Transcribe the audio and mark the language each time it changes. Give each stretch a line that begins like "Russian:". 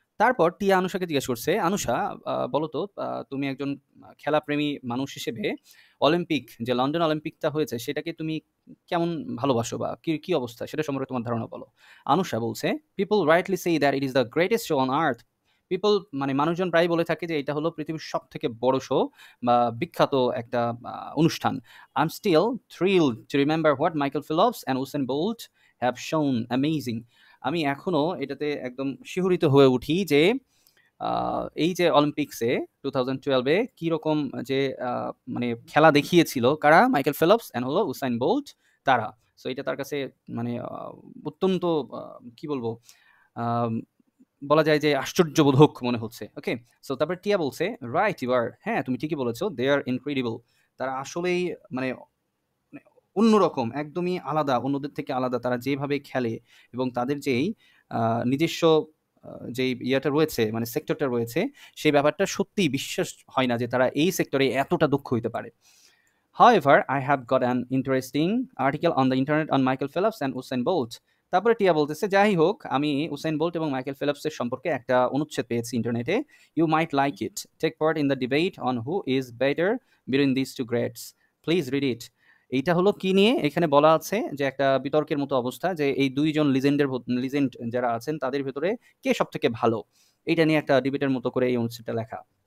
Bangla: তারপর টিয়া আনুষাকে জিজ্ঞেস করছে, আনুষা, বলো তো, তুমি একজন খেলাপ্রেমী মানুষ হিসেবে অলিম্পিক, যে লন্ডন অলিম্পিকটা হয়েছে সেটাকে তুমি কেমন ভালোবাসো, বা কি কি অবস্থা সেটা সম্পর্কে তোমার ধারণা বলো। আনুষা বলছে,
English: People rightly say that it is the greatest show on earth.
Bangla: People মানে মানুষজন প্রায় বলে থাকে যে এটা হলো পৃথিবীর সব থেকে বড় শো বা বিখ্যাত একটা অনুষ্ঠান।
English: I'm still thrilled to remember what Michael Phelps and Usain Bolt have shown amazing.
Bangla: আমি এখনো এটাতে একদম শিহরিত হয়ে উঠি যে এই যে অলিম্পিক্সে 2012 কিরকম যে মানে খেলা দেখিয়েছিল কারা, মাইকেল ফেলপস এন্ড হলো উসাইন বোল্ট, তারা। সো এটা তার কাছে মানে অত্যন্ত কি বলবো, আম, বলা যায় যে আশ্চর্যবোধক মনে হচ্ছে। ওকে? সো তারপর টিয়া বলছে,
English: right, you are,
Bangla: হ্যাঁ তুমি ঠিকই বলেছো,
English: They are incredible.
Bangla: তারা আসলেই মানে মানে অন্যরকম, একদমই আলাদা, অন্যদের থেকে আলাদা। তারা যেভাবে খেলে এবং তাদের যেই নিজস্ব যেই ইয়েটা রয়েছে, মানে সেক্টরটা রয়েছে, সেই ব্যাপারটা সত্যিই বিশ্বাস হয় না যে তারা এই সেক্টরে এতটা দক্ষ হইতে পারে।
English: However, I have got an interesting article on the internet on Michael Phelps and Usain Bolt.
Bangla: তারপরে টিয়া বলতেছে, যাই হোক, আমি উসাইন বোল্ট এবং মাইকেল ফেলপসের সম্পর্কে একটা অনুচ্ছেদ পেয়েছি ইন্টারনেটে।
English: You might like it, take part in the debate on who is better between this two greats, please read it.
Bangla: এইটা হলো কি নিয়ে, এখানে বলা আছে যে একটা বিতর্কের মতো অবস্থা, যে এই দুইজন লিজেন্ড যারা আছেন তাদের ভেতরে কে সব থেকে ভালো, এইটা নিয়ে একটা ডিবেটের মতো করে এই অনুচ্ছেদটা লেখা।